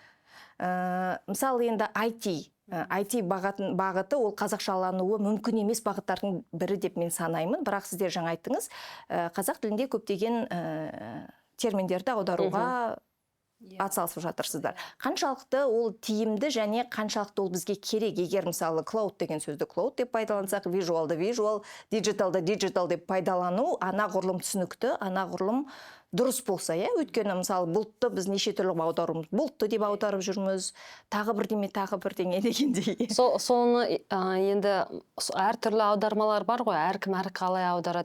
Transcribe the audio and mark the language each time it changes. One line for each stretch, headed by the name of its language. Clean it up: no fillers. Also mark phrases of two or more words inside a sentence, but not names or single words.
Kazakh: Мысалы енді IT бағыты ол қазақшалануы мүмкін емес бағыттардың бірі деп мен санаймын, бірақ сіздер жаңа айттыңыз, қазақ тілінде көптеген терминдерді аударуға атсалысып жатырсыздар. Қаншалықты ол тиімді және қаншалықты ол бізге керек? Егер мысалы cloud деген сөзді cloud деп пайдалансақ, visualды visual, digitalды digital деп пайдалану анағұрлым түсінікті, анағұрлым дұрыс болса, өйткені мысалы бұлтты біз неше түрлі аударуымыз, бұлтты деп аударып жүрміз, тағы бірдеңе дегендей. Соны енді әртүрлі аудармалар бар ғой, әркім қалай аударады.